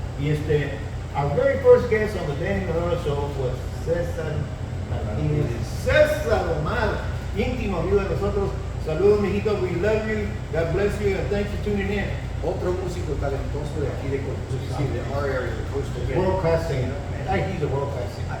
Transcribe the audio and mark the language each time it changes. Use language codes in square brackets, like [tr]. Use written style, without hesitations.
[en] Y our very first guest on the Danny Noyola show was César Martínez. [es] César Omar, íntimo amigo de nosotros. Saludos, mijito, [en] we love you, God bless you, and thanks for tuning in. [es] Otro músico talentoso de aquí de [en] our area, the coastal area. World class singer. He's a world class singer.